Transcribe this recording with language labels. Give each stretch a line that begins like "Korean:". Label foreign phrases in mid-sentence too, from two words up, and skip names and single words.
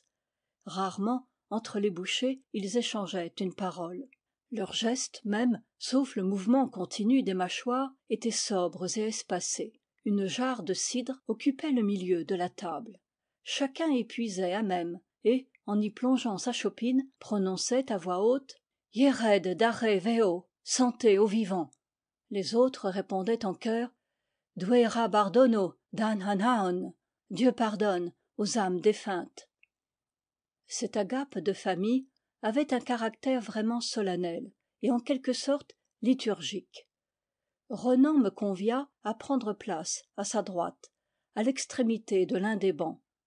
French: Rarement, entre les bouchées, ils échangeaient une parole. Leurs gestes même, sauf le mouvement continu des mâchoires, étaient sobres et espacés. Une jarre de cidre occupait le milieu de la table. Chacun y puisait à même, et, en y plongeant sa chopine, prononçait à voix haute «
Breton: Yered dare veo,
French: santé aux vivants ». Les autres répondaient en chœur «
Breton: Duera bardono dan hanaon »,
French: Dieu pardonne aux âmes défuntes. Cette agape de famille avait un caractère vraiment solennel et en quelque sorte liturgique. Ronan me convia à prendre place à sa droite, à l'extrémité de l'un des bancs.